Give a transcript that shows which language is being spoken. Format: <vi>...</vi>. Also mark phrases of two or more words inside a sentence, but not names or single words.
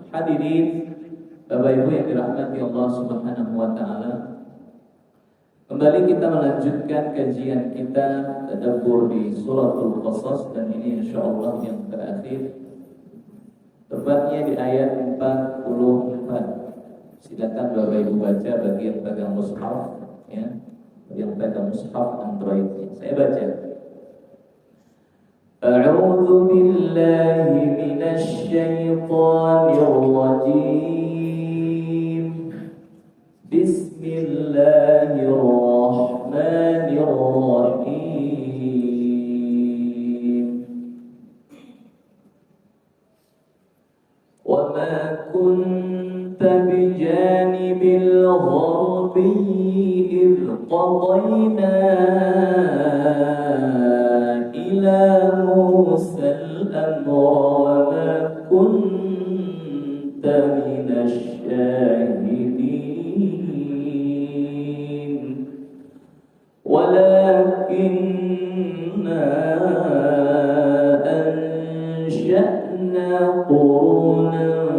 <id>Hadirin Bapak Ibu yang dirahmati Allah</id> <ar>سبحانه وتعالى,</ar> <id>kembali kita melanjutkan kajian kita tadabbur di suratul Qasas, dan ini insyaallah yang terakhir, tepatnya di ayat 44. Silakan Bapak Ibu baca bagi yang pegang mushaf ya. Yang pegang mushaf Android, saya baca.</id> <ar>أعوذ بالله من الشيطان الرجيم. Bismillahirrahmanirrahim. وما كنت بجانب الغربي قضينا إلى موسى الأمر وما كنت من الشاهدين ولكننا أنشأنا قرونا</ar>